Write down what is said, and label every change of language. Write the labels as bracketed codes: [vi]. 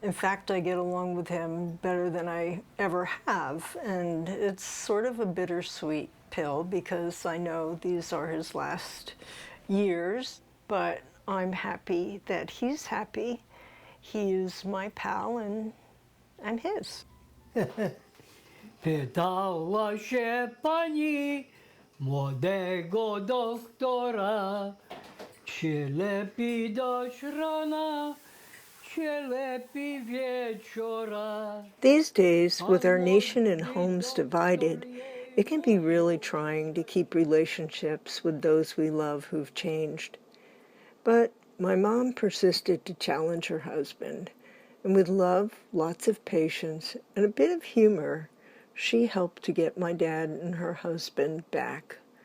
[en] In fact, I get along with him better than I ever have. And it's sort of a bittersweet pill because I know these are his last years, but I'm happy that he's happy. He is my pal, and I'm his. [pl] Pytała się pani młodego doktora, czy lepiej dać rana, czy lepiej wieczora. [en] These days, with our nation and homes divided, it can be really trying to keep relationships with those we love who've changed. But my mom persisted to challenge her husband, and with love, lots of patience, and a bit of humor, she helped to get my dad and her husband back.